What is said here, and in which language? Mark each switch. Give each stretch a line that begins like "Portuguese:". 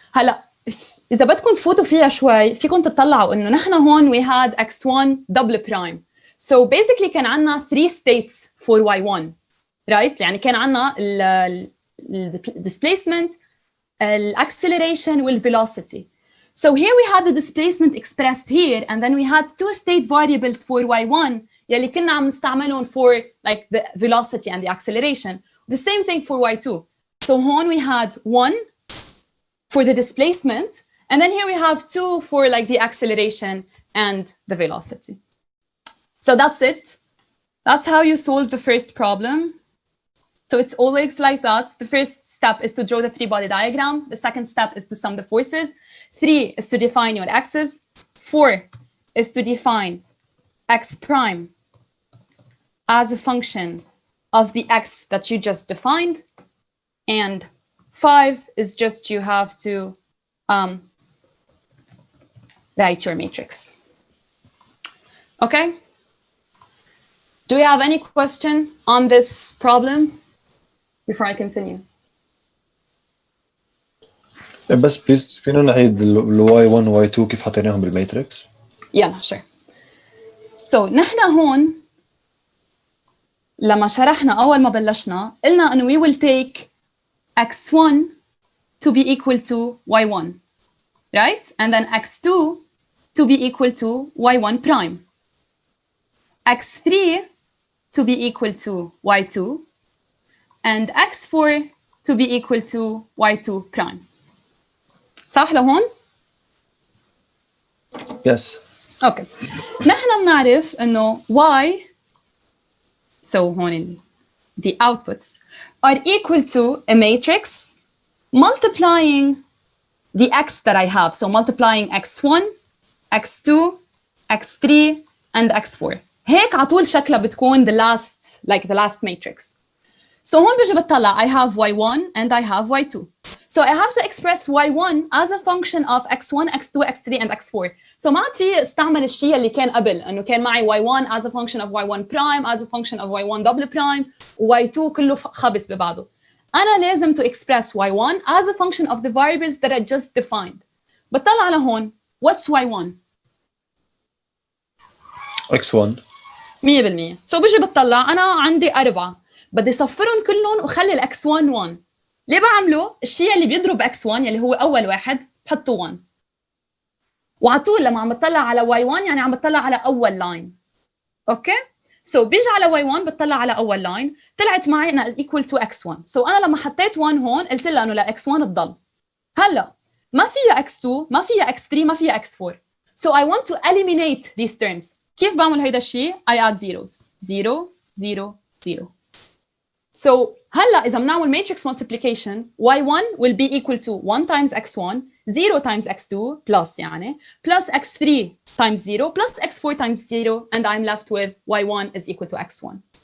Arabic: هلا إذا بدكم تفوتوا فيها شوي فيكم تطلعوا إنه نحن هون
English: we had x1 double prime. So basically
Arabic: كان عنا
English: 3 states for y1, right?
Arabic: يعني كان عنا ال displacement, acceleration, والvelocity.
English: So here we had the displacement expressed here, and then we had 2 state variables for y1
Arabic: يلي كنا عم نستعملهم
English: for like the velocity and the acceleration. The same thing for y2. So هون we had 1 for the displacement, and then here we have 2 for like the acceleration and the velocity. So that's it. That's how you solve the first problem. So it's always like that. The first step is to draw the free body diagram. The second step is to sum the forces. 3 is to define your x's. 4 is to define x prime as a function of the x that you just defined. And 5 is just you have to write your matrix. Okay? Do we have any question on this problem before I continue?
Arabic: بس بليز فينا نعيد ال y1 و y2 كيف حطيناهم بالماتريكس؟ يلا sure.
English: So
Arabic: نحن هون لما شرحنا أول ما بلشنا قلنا إنه
English: we will take x1 to be equal to y1, right? And then x2 to be equal to y1 prime. x3 to be equal to y2. And x4 to be equal to y2 prime.
Arabic: صح لهون؟
English: Yes. Okay.
Arabic: نحن بنعرف إنه
English: y, so هون the outputs are equal to a matrix multiplying the x that I have. So multiplying x1, x2, x3, and x4.
Arabic: هيك على طول شكلها بتكون
English: the last matrix. So هون بيجي بتطلع I have y1 and I have y2. So I have to express y1 as a function of x1, x2, x3, and x4. So
Arabic: ما عاد في استعمل الشيء اللي كان قبل انه كان معي
English: y1 as a function of y1 prime, as a function of y1 double prime, y2
Arabic: كله خبص ببعضه. أنا لازم
English: to express y1 as a function of the variables that I just defined.
Arabic: بتطلع لهون
English: what's y1? x1. 100%.
Arabic: So بيجي بتطلع أنا عندي 4. بدي صفرهم كلهم وخلي الاكس 1 1. ليه بعمله؟ الشيء اللي بيضرب اكس 1 يلي هو اول واحد بحطه 1. وعلى طول لما عم بطلع على واي 1 يعني عم بطلع على اول لاين. اوكي؟ سو بيجي على واي 1 بتطلع على اول لاين، طلعت معي انها ايكوال تو اكس 1. سو انا لما حطيت 1 هون قلت لها انه لاكس 1 تضل. هلا ما فيها اكس 2، ما فيها اكس 3، ما فيها اكس 4.
English: So I want to eliminate these terms.
Arabic: كيف بعمل هيدا الشيء؟
English: I add zeros. 0 0 0. So هلا إذا بنعمل matrix multiplication y1 will be equal to 1 times x1 0 times x2 plus يعني plus x3 times 0 plus x4 times 0 and I'm left with y1 is equal to x1.